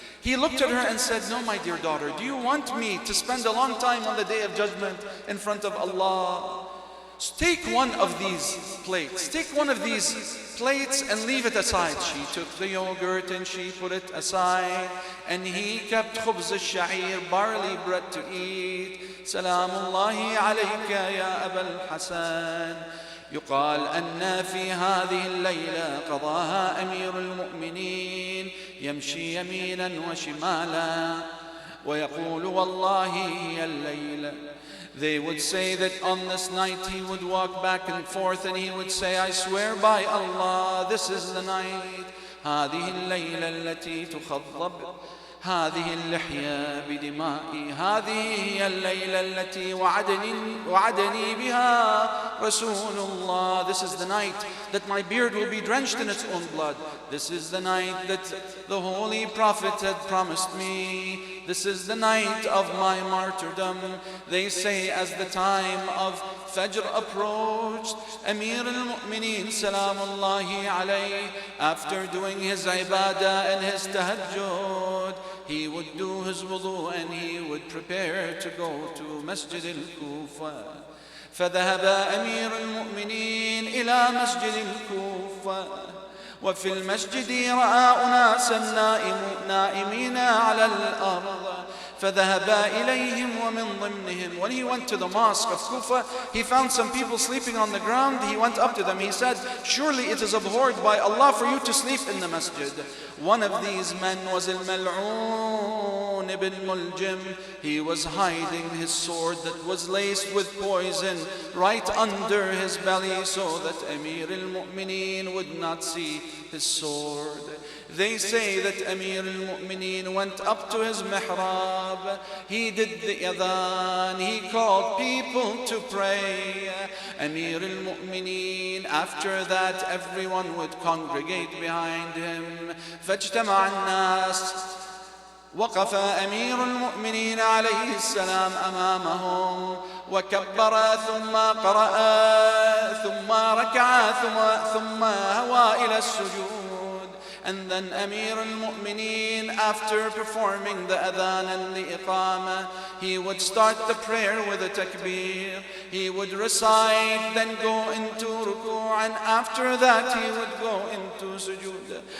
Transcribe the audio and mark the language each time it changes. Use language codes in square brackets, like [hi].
[en] He looked at her and said, no, my dear daughter, do you want me to spend a long time on the day of judgment in front of Allah? Take one of these plates. Take one of these plates and leave it aside. She took the yogurt and she put it aside. And he kept khubz al-sha'ir, barley bread to eat. [ar] Salamullahi alayka ya Abul Hasan. يقال أن في هذه الليلة قضاها أمير المؤمنين يمشي يمينا وشمالا ويقول والله هي الليلة. [en] They would say that on this night he would walk back and forth and he would say, I swear by Allah, this is the night. [ar] هذه الليلة التي تخضب هذه اللحية بدمائي هذه هي الليلة التي وعدني بها رسول الله. [en] This is the night that my beard will be drenched in its own blood. This is the night that the Holy Prophet had promised me. This is the night of my martyrdom. They say as the time of Fajr approached, Amir al-Mu'mineen Salamullahi alayhi, after doing his ibadah and his tahajjud, he would do his wudu and he would prepare to go to Masjid al-Kufa. [ar] فذهب أمير المؤمنين إلى مسجد الكوفة وفي المسجد رأى أناسا نائمين على الأرض فذهب إليهم ومن ضمنهم. [en] When he went to the mosque of Kufa, he found some people sleeping on the ground. He went up to them. He said, surely it is abhorred by Allah for you to sleep in the masjid. One of these men was Al-Mal'un ibn Muljim. He was hiding his sword that was laced with poison right under his belly so that Amir al-Mu'mineen would not see his sword. They say that Amir al-Mu'mineen went up to his mihrab. He did the adhan. He called people to pray. Amir al-Mu'mineen, after that everyone would congregate behind him. [ar] فاجتمع الناس. وقف أمير المؤمنين عليه السلام أمامهم وكبر ثم قرأ ثم ركع ثم هوى إلى السجود. [en] And then Amir al-Mu'mineen, after performing the adhan and the iqamah, he would start the prayer with a takbir. He would recite, then go into ruku', and after that he would go into sujood.